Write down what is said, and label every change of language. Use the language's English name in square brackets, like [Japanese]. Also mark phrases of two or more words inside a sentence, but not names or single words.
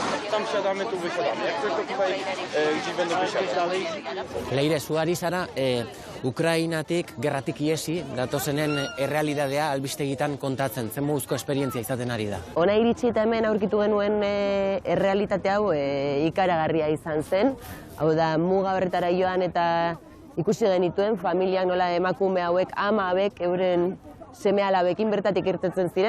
[Polish] tam wsiadamy, tu wysiadamy. Jak tylko tutaj gdzieś będą wysiadać. [Basque] Leire, zu ari zara, Ukrainatik, gerratik iesi, datozenen errealitatea albistegitan kontatzen, zen moduzko esperientzia izaten ari da. Hona iritsi eta hemen aurkitu genuen errealitate hau ikaragarria izan zen. Hau da, muga horretara joan eta ikusi genituen familiak nola emakume hauek, ama hauek, euren seme-alabekin bertatik irtetzen ziren.